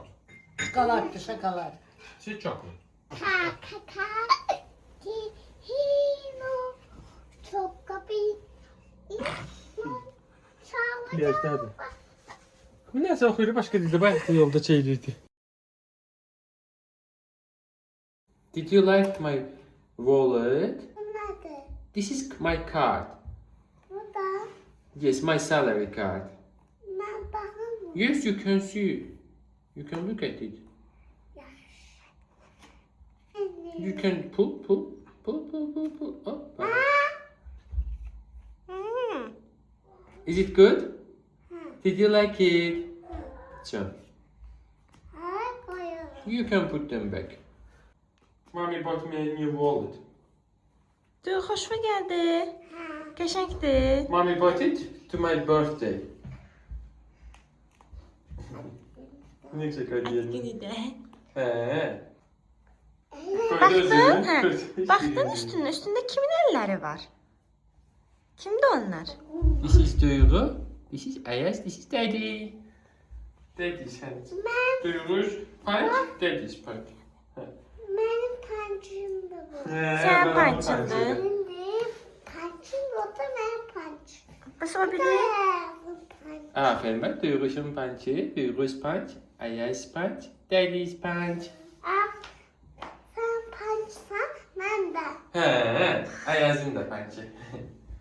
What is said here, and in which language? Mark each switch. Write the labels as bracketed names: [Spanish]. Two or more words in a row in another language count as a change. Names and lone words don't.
[Azerbaijani] Şokoladlı, şokolad. Siz chocolate. Yaşdadır. Bu nəsə oxuyur başqa dildə, bax yolda çeyirirdi. [English] Did you like my wallet? This is my card. Yes, my salary card. Yes, you can see. You can look at it. You can pull. Up. Is it good? Did you like it? So, you can put them back. Mommy bought me a new wallet. [Azerbaijani] Dur, xoşuma gəldi. Qəşəngdir. [English] Mommy bought it to my birthday. [Turkish] Ne güzel hediye. [Azerbaijani] Günüdə. He. Baxdın? Hə. Baxdın üstündə kimin əlləri var? Kimdir onlar? [English] This is Duygu. This is Ayaz. This is Daddy. Daddy's hand. Duygu's punch. Daddy's punch. [Turkish] Benim pancım da bu. [Azerbaijani] Sən pançındır. [Turkish] Benim pancım o da benim pancım. [Azerbaijani] Bəs o biri? Bu pancım. Aferin bak. Duygu'sun punch'ı. Duygu's punch. Ayaz's punch. [English] Daddy's punch. [Turkish] Sen pancsan ben de. He. Ayaz'ın da punch'ı.